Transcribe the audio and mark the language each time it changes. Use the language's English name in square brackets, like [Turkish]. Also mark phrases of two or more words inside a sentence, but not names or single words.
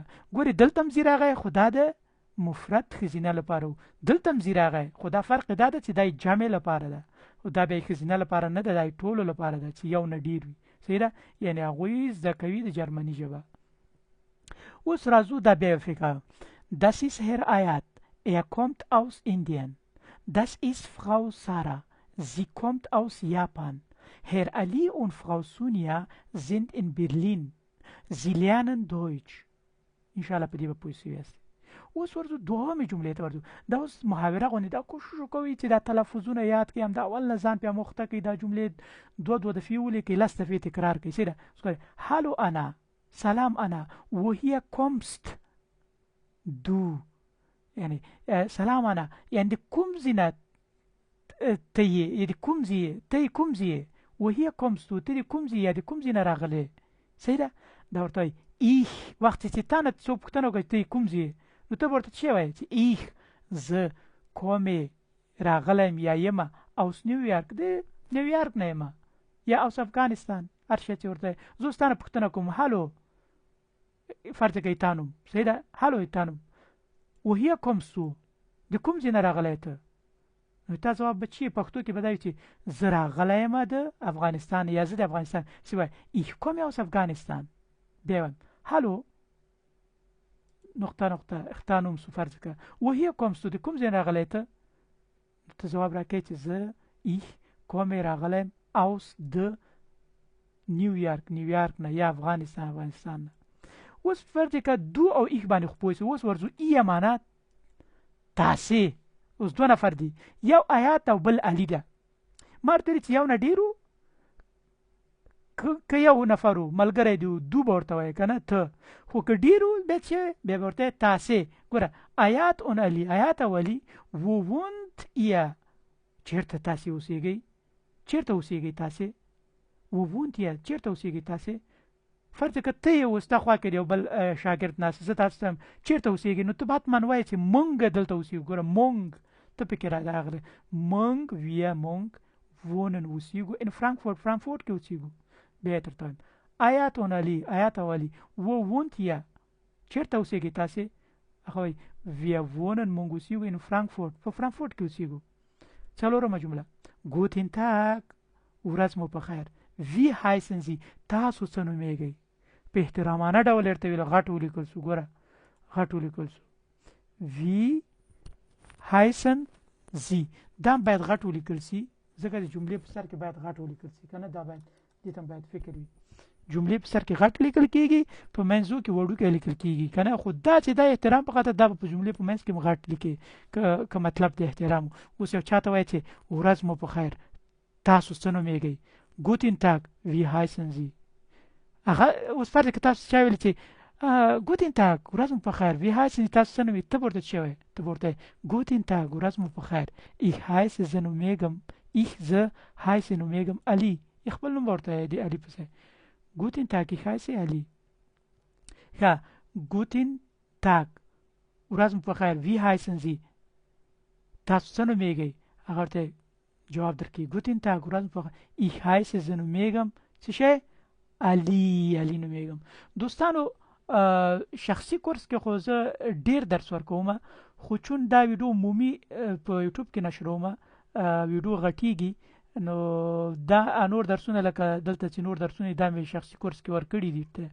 [Pashto] ګورې دلته هم زی راغی، خو دا د مفرد ښځینه لپاره و، دلته هم زی راغی، خو دا فرق دا ده چې دا جمع لپاره ده، خو دا بیا ښځینه لپاره نه ده، دا ټولو لپاره ده چې یو نه ډېر وي. صحیح ده؟ یعنې هغوی زده کوي د جرمني ژبه. اوس راځو دا بیا فکر. [German] Das ist Herr Ayat, kommt aus Indien. Das ist Frau Sarah, sie kommt aus Japan. Herr Ali und Frau Sonja sind in Berlin. Sie lernen Deutsch. [Pashto] انشاءالله په دې به پوه شوي یاست. اوس ورځو دوهمې جملې ته ورځو. دا اوس محاوره غوندې دا کوشش وکوئ چې دا تلفظونه یاد کړئ، همدا اول نه ځان پې مخته کړئ، دا جملې دوه دفعې ولیکئ، 10 دفعې تکرار کړئ. څه ده؟ هالو انا، سلام انا، [German] woher kommst du، [Pashto] یعنې سلام انا یعنې د کوم ځای نه ته یې، د کوم ځای ته یې کوم ځای، [German] woher kommst du [Pashto] ته د کوم ځای یا د کوم ځای نه راغلی. صحیح ده؟ دا ورته وایي ich، وخت چې تا نه څوک پوښتنه وکړي ته کوم ځای، نو ته به ورته څه وایې چې ich زه کومې راغلی یم یا یمه اوس نیویارک، د نیویارک نه یمه، یا اوس افغانستان، هر شی چې ورته زه اوس تا نه پوښتنه کوم هلو فرض کړئ تا نوم. صحیح ده؟ هلو تا نوم، [German] woher kommst du [Pashto] د کوم ځای نه راغلی ته، نو تا ځواب به چې پښتو کې به دا وي چې زه راغلی یم د افغانستان یا زه د افغانستان. چې وایي [German] ich komme aus Afghanistan. [Pashto] بیا وایم هلو نقطه نقطه اختا نوم سو فرض کړه [German] woher kommst du [Pashto] د کوم ځای راغلی ته، ته ځواب راکوې چې زه [German] ich komme [Pashto] راغلی یم aus د نیویارک نه یا افغانستان نه. اوس فرض کړه دو او ich باندې خو پوه شو. اوس ورځو ای معنا تاسې، اوس دوه نفر دي، یو آیات او بل علي ده. ما ورته ویلي چې یو نه ډېر که یو نفر و ملګری دی دو به ورته وایې که نه ته، خو که ډېر و بیا چې بیا به ورته تاسې. ګوره آیات اون علي، آیات او علي [German] wo wohnt ihr [Pashto] چېرته تاسې اوسېږئ، چېرته اوسېږئ تاسې، [German] wo wohnt ihr [Pashto] چېرته اوسېږئ تاسې. فرض که ته یې اوس تا خوا کې دی یو بل شاګرد ناست، زه تاسو ته چېرته اوسېږئ، نو ته به حتما وایې چې مونږ دلته اوسېږو. ګوره مونږ ته پکې راغلی، مونږ wir مونږ wohnen اوسېږو [German] in Frankfurt [Pashto] کې اوسېږو. بیا درته وایم آیات اون علي، آیات او علي [German] wo wohnt ihr [Pashto] چېرته اوسېږئ تاسې، هغه وایي [German] wir wohnen [Pashto] مونږ اوسېږو [German] in Frankfurt [Pashto] په فرانکفورټ کې اوسېږو. څلورمه جمله [German] guten Tag [Pashto] ورځ مو په خیر. [German] wie heißen Sie [Pashto] تاسو څه نومېږئ، په احترامانه ډول ورته ویل غټ ولیکل سو ګوره غټ ولیکل سو [German] wie heißen Sie [Pashto] دا باید غټ ولیکل سي ځکه د جملې په سر کې باید غټ ولیکل سي کنه دا باید دې ته باید فکر وي جملې په سر کې غټ لیکل کیږي په منځو کې وړوکی لیکل کیږي کنه خو دا چې دا احترام په خاطر دا په جملې په منځ کې غټ لیکي که مطلب د احترام اوس یو چاته وایي چې ورځ مو په خیر تاسو څه نومیږئ [German] Guten Tag wie heißen Sie [Pashto] هغه اوس فرض که تاسو چا ویل چې [German] Guten Tag, [Pashto] ورځ مو په خیر. [German] Wie heißen Sie [Pashto] تاسو څنګه ته ورته شوی ته ورته [German] Guten Tag, [Pashto] ورځ مو په خیر. [German] Ich heiße [Pashto] زه نومیږم زه heiße نومیږم علي خپل نوم ورته دی علي پسې [German] Guten Tag, ich heiße [Pashto] علي ښه [German] Guten Tag, [Pashto] ورځ مو په خیر. [German] Wie heißen Sie [Pashto] تاسو څه نومیږئ هغه ورته جواب درکړي [German] Guten Tag, [Pashto] ورځ مو په خیر. [German] Ich heiße [Pashto] زه نومیږم څه شی علي نومیږم دوستانو شخصي کورس کې خو زه ډیر درس ورکوم خو چون دا ویډیو عمومي په یوټیوب کې نشروم ویډیو غټیږي نو دا نور درسونه لکه دلته چې نور درسونه دا مې شخصي کورس کې ورکړي دي